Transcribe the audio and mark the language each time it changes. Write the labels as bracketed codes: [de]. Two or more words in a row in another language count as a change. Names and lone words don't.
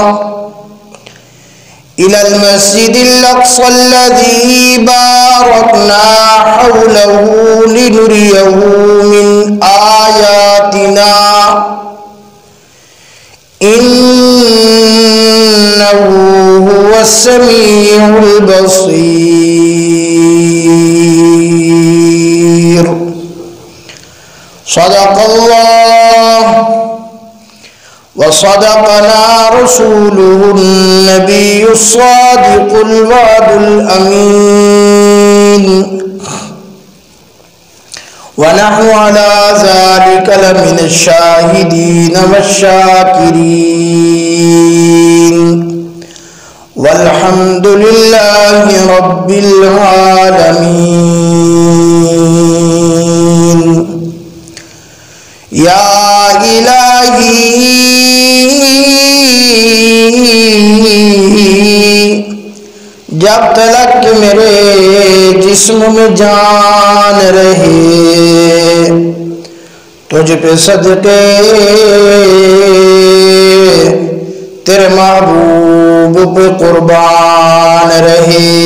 [ar] الذي باركنا حوله لنريه من آياتنا إنه هو السميع البصير। صدق الله وصدقنا رسوله النبي الصادق الوعد الأمين ونحن على ذلك لمن الشاهدين والشاكرين والحمد لله رب العالمين. [ur] یا الٰہی جب تلک میرے جسم میں جان رہے تجھ پہ صدقے تیرے محبوب پہ قربان رہے.